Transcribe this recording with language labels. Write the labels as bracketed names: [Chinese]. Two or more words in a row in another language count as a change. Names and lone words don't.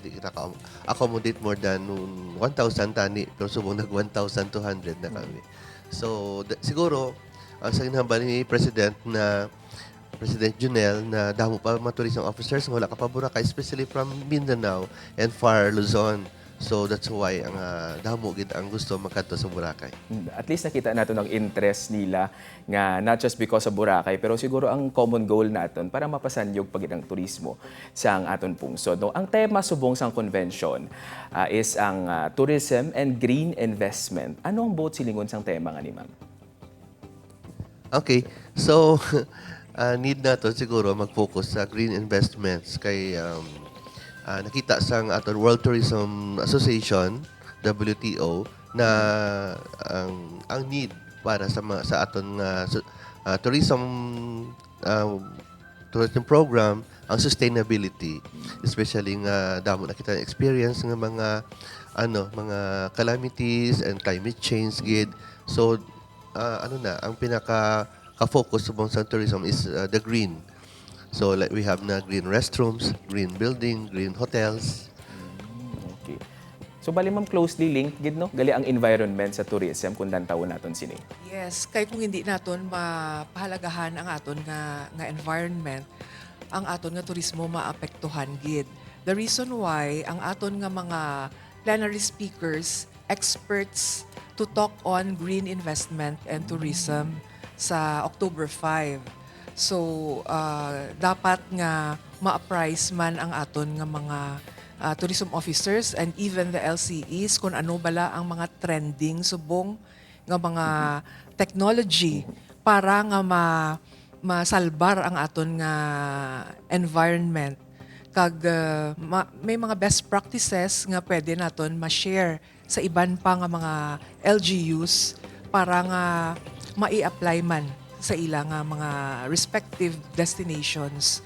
[Hiligaynon] Di kita [English] accommodate more than [Hiligaynon] 1,000 tani pero subong nag 1,200 na kami. So siguro ang sa ginhambal ni President Junel na damo pa mga [English] tourism officers [Hiligaynon] nga wala ka pa Boracay, [English] especially from Mindanao and far Luzon. So that's why [Hiligaynon] ang damo gid ang gusto makadto sa Boracay. At least nakita natin ang interest nila nga [English] not just because [Hiligaynon] sa Boracay pero siguro ang common goal naton para mapasanyog pagid ang turismo sa ang aton pungsod. No, ang tema subong sang convention is ang [English] tourism and green investment. [Hiligaynon] Ano ang buot silingon sang tema nga ni ma'am? Okay. So need nato siguro mag-focus sa [English] green investments [Hiligaynon] kay nakita sang aton World Tourism Association WTO na ang need para sa aton [English] tourism program [Hiligaynon] ang sustainability, especially nga damo na kita experience ng mga mga [English] calamities and climate change [Hiligaynon] gid. So ang pinaka ka-focus sa tourism [English] is the green. So like we have na green restrooms, green building, green hotels. [Hiligaynon] Okay. So bali ma'am closely linked gid no gali ang environment sa tourism kung dantawon naton sini. Yes, kay kung hindi naton mapahalagahan ang aton nga environment, ang aton nga turismo maapektuhan gid. [English] The reason why [Hiligaynon] ang aton nga mga [English] plenary speakers, experts to talk on green investment and tourism sa October 5. [Hiligaynon] So, dapat nga ma-apprise man ang aton nga mga [English] tourism officers and even the LCEs [Hiligaynon] kung ano bala ang mga trending subong nga mga technology para nga masalbar ang aton nga environment. Kag may mga [English] best practices [Hiligaynon] nga pwede naton ma-share sa iban pa nga mga LGUs para nga mai-apply man sa ilang mga [English] respective destinations.